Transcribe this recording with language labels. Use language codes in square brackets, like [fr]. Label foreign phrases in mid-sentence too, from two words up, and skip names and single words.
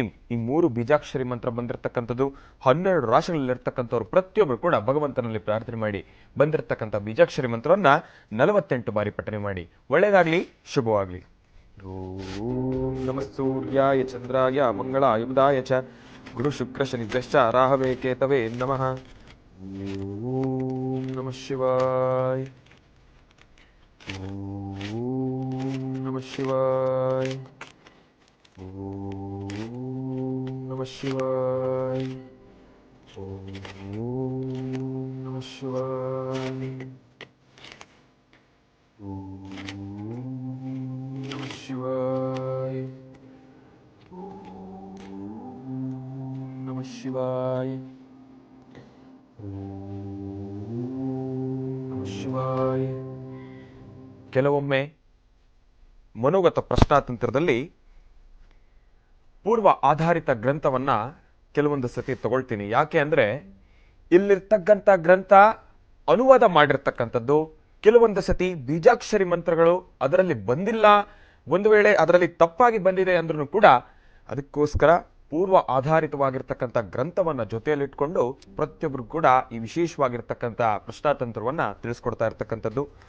[kn] ಈ 3 ಬೀಜಾಕ್ಷರಿ ಮಂತ್ರ ಬಂದಿರತಕ್ಕಂಥದ್ದು 12 ರಾಶಿಗಳಲ್ಲಿರ್ತಕ್ಕಂಥವ್ರು ಪ್ರತಿಯೊಬ್ಬರು ಕೂಡ ಭಗವಂತನಲ್ಲಿ ಪ್ರಾರ್ಥನೆ ಮಾಡಿ ಬಂದಿರತಕ್ಕಂಥ ಬೀಜಾಕ್ಷರಿ ಮಂತ್ರವನ್ನ 48 ಬಾರಿ ಪಠನೆ ಮಾಡಿ. ಒಳ್ಳೆಯದಾಗ್ಲಿ, ಶುಭವಾಗ್ಲಿ. [sa] ಓಂ ನಮಃ ಸೂರ್ಯಾಯ ಚಂದ್ರಾಯ ಮಂಗಳಾಯುಧಾಯ ಚ ಗುರು ಶುಕ್ರ ಶನಿಶ್ಚ ರಾಹವೇ ಕೇತವೇ ನಮಃ. ಓಂ ನಮಃ ಶಿವಾಯ. ಓಂ ನಮಃ ಶಿವಾಯ. ಓಂ ನಮಃ ಶಿವಾಯ. ಓಂ ನಮಃ ಶಿವಾಯ. ಓಂ ನಮಃ ಶಿವಾಯ. ನಮಃ ಶಿವಾಯ. ನಮಃ ಶಿವಾಯ. [kn] ಕೆಲವೊಮ್ಮೆ ಮನೋಗತ ಪ್ರಶ್ನಾತಂತ್ರದಲ್ಲಿ ಪೂರ್ವ ಆಧಾರಿತ ಗ್ರಂಥವನ್ನ ಕೆಲವೊಂದು ಸತಿ ತಗೊಳ್ತೀನಿ. ಯಾಕೆ ಅಂದ್ರೆ ಇಲ್ಲಿರ್ತಕ್ಕಂಥ ಗ್ರಂಥ ಅನುವಾದ ಮಾಡಿರ್ತಕ್ಕಂಥದ್ದು, ಕೆಲವೊಂದು ಸತಿ ಬೀಜಾಕ್ಷರಿ ಮಂತ್ರಗಳು ಅದರಲ್ಲಿ ಬಂದಿಲ್ಲ, ಒಂದು ವೇಳೆ ಅದರಲ್ಲಿ ತಪ್ಪಾಗಿ ಬಂದಿದೆ ಅಂದ್ರೂ ಕೂಡ ಅದಕ್ಕೋಸ್ಕರ ಪೂರ್ವ ಆಧಾರಿತವಾಗಿರ್ತಕ್ಕಂಥ ಗ್ರಂಥವನ್ನ ಜೊತೆಯಲ್ಲಿಟ್ಕೊಂಡು ಪ್ರತಿಯೊಬ್ಬರು ಕೂಡ ಈ ವಿಶೇಷವಾಗಿರ್ತಕ್ಕಂಥ ಪ್ರಶ್ನಾತಂತ್ರವನ್ನ ತಿಳಿಸ್ಕೊಡ್ತಾ ಇರ್ತಕ್ಕಂಥದ್ದು.